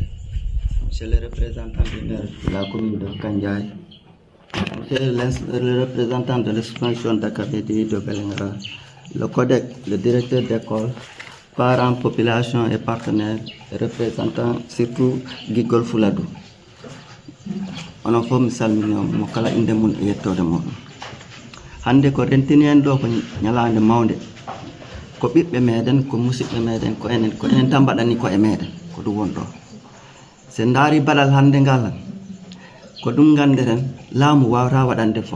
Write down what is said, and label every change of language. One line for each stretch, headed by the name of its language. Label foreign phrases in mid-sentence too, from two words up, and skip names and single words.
French: Je suis le représentant du maire de la commune de Kandiaï. Je suis le représentant de l'expansion d'Akabédi de Belengara, le CODEC, le directeur d'école, parents, population et partenaires, représentant surtout Guigol Fladou. On a fait
Fula: salmino mo kala inde mun e yettode modum. Hande ko rentini en do ko nyalande mawde ko bibbe meden ko musibbe meden ko enen tan badani ko e meden ko dum won do. Se ndari balal hande ngal ko dum ganderen laamu wawra wadande fof.